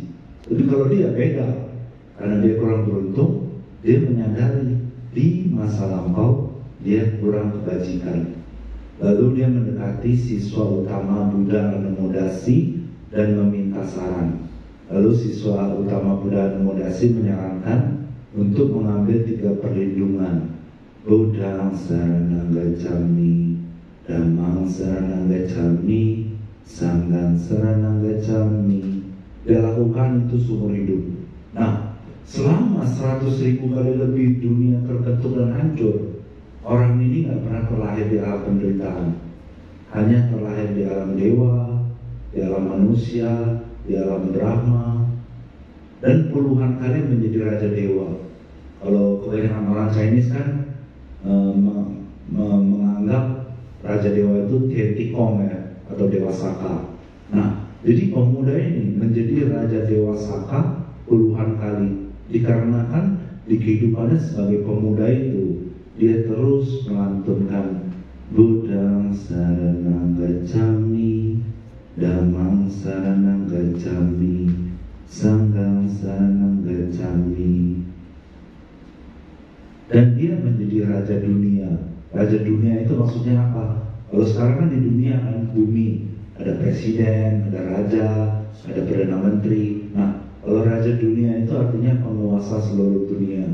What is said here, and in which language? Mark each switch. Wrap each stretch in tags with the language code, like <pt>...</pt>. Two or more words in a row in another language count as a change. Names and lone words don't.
<id>Tapi kalau dia beda, karena dia kurang beruntung, dia menyadari di masa lampau dia kurang kebajikan. Lalu dia mendekati siswa utama Buddha Namo Dasi dan meminta saran. Lalu siswa utama Buddha Namo Dasi menyarankan untuk mengambil 3 perlindungan.</id> <pi>Buddha saranam gacchami, Dhammam saranam gacchami, Sangham saranam gacchami.</pi> <id>Dia lakukan itu seumur hidup. Nah, selama 100.000 kali lebih dunia terbentuk dan hancur, orang ini nggak pernah terlahir di alam penderitaan. Hanya terlahir di alam dewa, di alam manusia, di alam Brahma, dan puluhan kali menjadi raja dewa. Kalau kebanyakan orang Chinese kan menganggap raja dewa itu Tian Ti Kong ya, atau Dewa Saka. Nah, jadi pemuda ini menjadi raja Dewa Saka puluhan kali dikarenakan di kehidupannya sebagai pemuda itu dia terus melantunkan</id> <pi>Buddha saranam gacchami, Dhammam saranam gacchami, Sangham saranam gacchami.</pi> <id>Dan dia menjadi raja dunia. Raja dunia itu maksudnya apa? Kalau sekarang kan di dunia kan bumi, ada presiden, ada raja, ada perdana menteri. Nah, kalau raja dunia itu artinya penguasa seluruh dunia.</id>